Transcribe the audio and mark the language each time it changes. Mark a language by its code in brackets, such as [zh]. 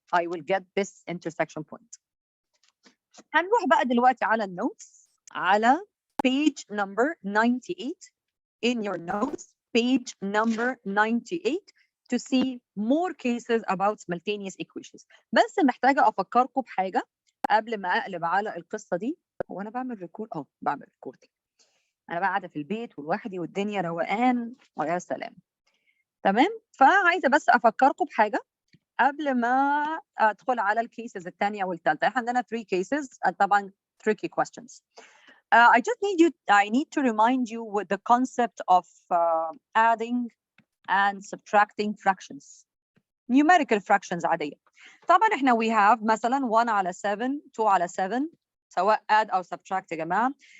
[en] I will get this intersection point. [ar] هنروح بقى دلوقتي على النوتس [en] على page number 98 in your notes, page number 98 to see more cases about simultaneous equations. [ar] بس محتاجة أفكركم بحاجة قبل ما أقلب على القصة دي. هو أنا بعمل ريكورد؟ بعمل ريكوردنج. أنا بقى قاعدة في البيت ولوحدي والدنيا روقان ويا سلام. تمام؟ فعايزة بس أفكركم بحاجة قبل ما أدخل على الكيسز الثانية والثالثة. إحنا عندنا [en] 3 cases طبعا tricky questions. I need to remind you with the concept of adding and subtracting fractions. Numerical fractions عادية. [ar] طبعا احنا [en] we have [ar] مثلا 1 على 7 2 على 7 سواء add أو subtract يا جماعة.